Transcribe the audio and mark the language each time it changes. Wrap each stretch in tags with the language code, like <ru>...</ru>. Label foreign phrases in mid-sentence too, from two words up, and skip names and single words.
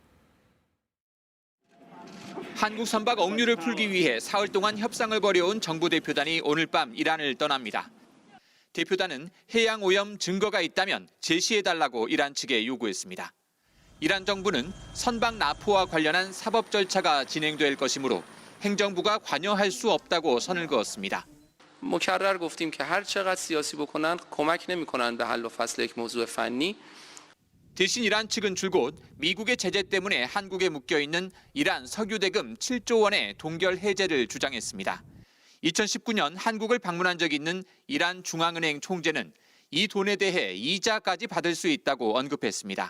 <ko>한국 선박 억류를 풀기 위해 사흘 동안 협상을 벌여온 정부 대표단이 오늘 밤 이란을 떠납니다. 대표단은 해양 오염 증거가 있다면 제시해달라고 이란 측에 요구했습니다. 이란 정부는 선박 납포와 관련한 사법 절차가 진행될 것이므로 행정부가 관여할 수 없다고 선을 그었습니다.</ko> <fa>مکرر گفتیم که هر چقدر سیاسی بکنن کمک نمی‌کنن به حل و فصل یک موضوع فنی.</fa> <ko>대신 이란 측은 줄곧 미국의 제재 때문에 한국에 묶여 있는 이란 석유 대금 7조 원의 동결 해제를 주장했습니다. 2019년 한국을 방문한 적이 있는 이란 중앙은행 총재는 이 돈에 대해 이자까지 받을 수 있다고 언급했습니다.</ko>